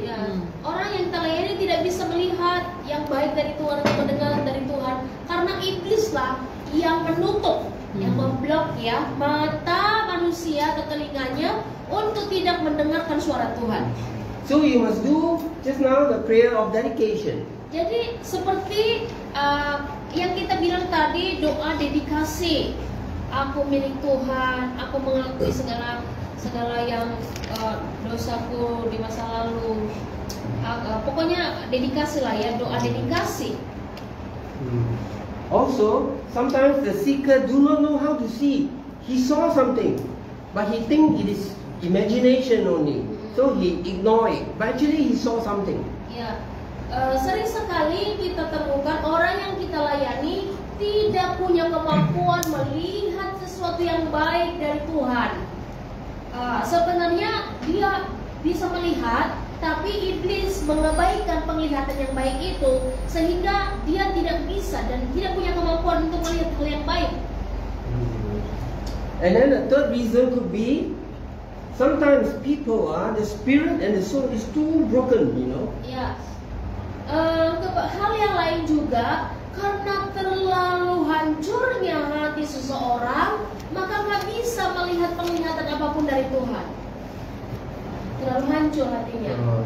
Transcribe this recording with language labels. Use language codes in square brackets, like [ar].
[id] Ya, orang yang kita layani tidak bisa melihat yang baik dari Tuhan atau mendengar dari Tuhan karena iblislah yang menutup, yang memblok ya mata manusia atau telinganya untuk tidak mendengarkan suara Tuhan. [en] So you must do just now the prayer of dedication. [id] Jadi seperti yang kita bilang tadi, doa dedikasi. Aku milik Tuhan, aku mengakui segala yang dosaku di masa lalu. Pokoknya dedikasi lah ya, doa dedikasi. [en] Also, sometimes the seeker do not know how to see. He saw something, but he think it is imagination only. So he ignore it. But actually he saw something. [id] Ya, sering sekali kita temukan orang yang kita layani tidak punya kemampuan melihat sesuatu yang baik dari Tuhan. Sebenarnya dia bisa melihat, tapi iblis mengabaikan penglihatan yang baik itu sehingga dia tidak bisa dan tidak punya kemampuan untuk melihat hal yang baik. [en] And then the third reason could be sometimes people the spirit and the soul is too broken, you know. [id] Ya, hal yang lain juga karena terlalu hancurnya hati seseorang, maka nggak bisa melihat penglihatan apapun dari Tuhan. Terlalu hancur hatinya.